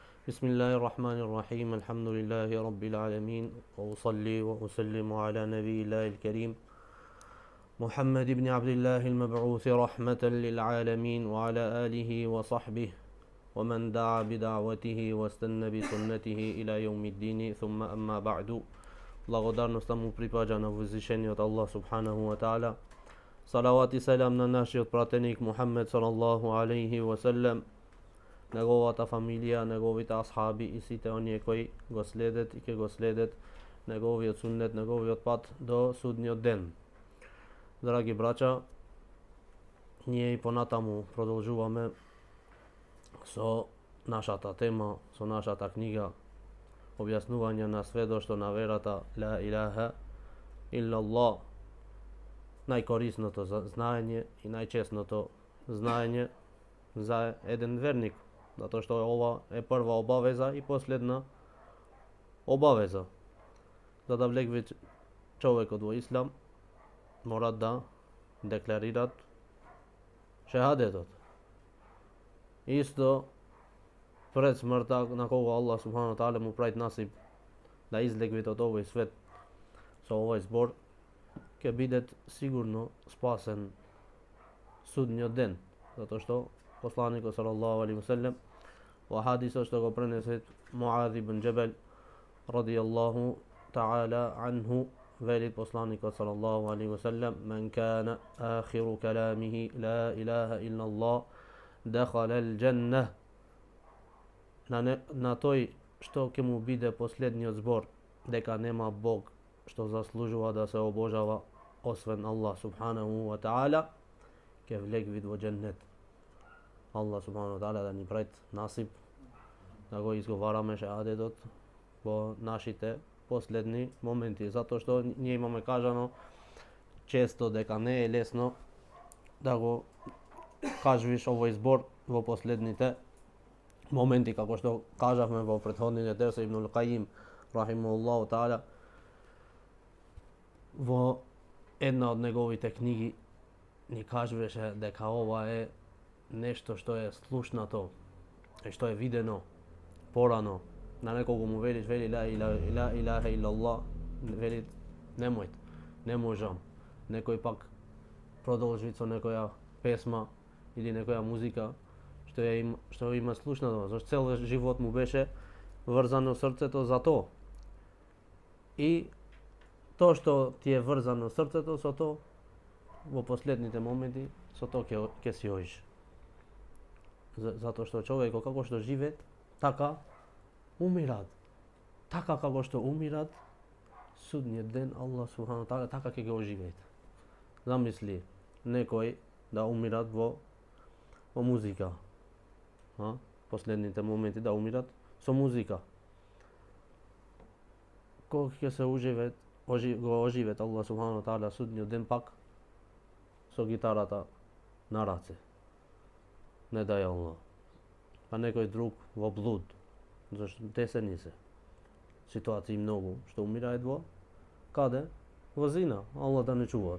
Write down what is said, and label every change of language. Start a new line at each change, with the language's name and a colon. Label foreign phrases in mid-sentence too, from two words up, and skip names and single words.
Arabic: بسم الله الرحمن الرحيم الحمد لله رب العالمين وأصلي وأسلم على نبي الله الكريم محمد بن عبد الله المبعوث رحمة للعالمين وعلى آله وصحبه ومن دعا بدعوته واستنى بسنته إلى يوم الدين ثم أما بعد.
Macedonian: Благодарност му припаѓа на возвишениот
Arabic: الله سبحانه وتعالى.
Macedonian: Салават и селам на нашиот пратеник Мухаммед
Arabic: صلى الله عليه وسلم,
Macedonian: неговата фамилија, неговите асхаби и сите оние кои го следат и ќе го следат неговиот суннет, неговиот пат до судниот ден. Драги браќа, ние и понатаму продолжуваме со нашата тема, со нашата книга објаснување на сведоштво на верата
Arabic: لا إله إلا الله,
Macedonian: најкорисното знаење и најчесното знаење за еден верник, затоа што ова е прва обавеза и последна обавеза. За да влегне човекот во ислам, мора да декларират шехадетот. Исто пред смртта, на кого
Arabic: الله سبحانه وتعالى
Macedonian: му прави насип да излегне од овој свет со овој збор, ќе бидет сигурно спасен судниот ден, затоа што посланикот
Arabic: صلى الله عليه وسلم
Macedonian: во хадисот што го пренесе Муаз ибн Џебел
Arabic: رضي الله تعالى عنه,
Macedonian: вели посланикот
Arabic: صلى الله عليه وسلم: "من كان آخر كلامه لا إله إلا الله دخل الجنة."
Macedonian: На тој што ќе му биде последниот збор дека нема Бог што заслужува да се обожава освен
Arabic: الله سبحانه وتعالى,
Macedonian: ќе влегне во џеннет.
Arabic: الله سبحانه وتعالى
Macedonian: да ни прави насип да го изговараме шехадетот во нашите последни моменти, затоа што ние имаме кажано често дека не е лесно да го кажеш овој збор во последните моменти, како што кажавме во претходните дерси. Ибн ал-Каим
Arabic: رحمه الله تعالى
Macedonian: во една од неговите книги ни кажуваше дека ова е нешто што е слушнато и што е видено порано. На некого му вели
Arabic: لا إله إلا الله,
Macedonian: вели немојте, не можам. Некој пак продолжи со некоја песма или некоја музика што има слушнато, зашто цел живот му беше врзано срцето за тоа. И тоа што ти е врзано срцето со тоа, во последните моменти со тоа ќе си оиш. Затоа што човекот како што живе, така умират. Така како што умират, судниот ден
Arabic: الله سبحانه تعالى
Macedonian: така ќе го оживеат. Замисли некој да умират во музика. Последните моменти да умират со музика. Кога ќе се го оживеат
Arabic: الله سبحانه تعالى
Macedonian: судниот ден пак со гитарата на раце. Не дај Аллах. Па некој друг во блуд. Зашто десени се ситуации многу што умираат во каде? Во зина. Аллах да не чува.